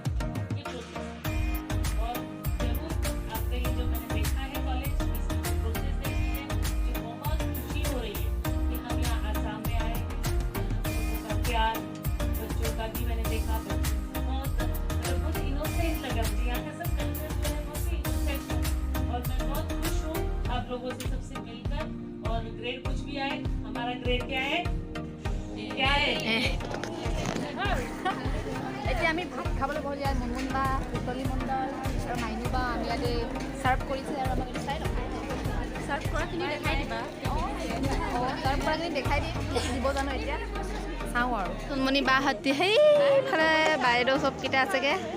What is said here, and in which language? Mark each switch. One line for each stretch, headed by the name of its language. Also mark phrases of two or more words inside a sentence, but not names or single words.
Hindi: ये प्रोसेस और जरूर आपने ये जो मैंने देखा है
English: college process
Hindi: देखी है, जो बहुत खुशी हो रही है कि हम यहाँ आसाम में आए, बच्चों का प्यार, बच्चों का भी मैंने देखा, बहुत इनोसेंट लगा मुझे, यहाँ का सब कल्चर जो है बहुत ही इनोसेंट है। और मैं बहुत खुश हूँ आप लोगों से सबसे मिलकर। और ग्रेड कुछ भी आए, हमारा ग्रेड क्या है? क्या है?
Assamese: এতিয়া আমি ভাত খাবলৈ বহল, ইয়াত মুনমুন বা পুতলি মণ্ডল আৰু মাইনু বা আমি ইয়াতে ছাৰ্ভ কৰিছে আৰু আমাক এইটো চাই লওক। ছাৰ্ভ কৰাখিনি দেখাই দিবা। ছাৰ্ভ কৰাখিনি দেখাই দিব জানো এতিয়া চাওঁ আৰু মুনমুনি বাহঁতি সেইফালে বাইদেউ চবকেইটা আছেগৈ।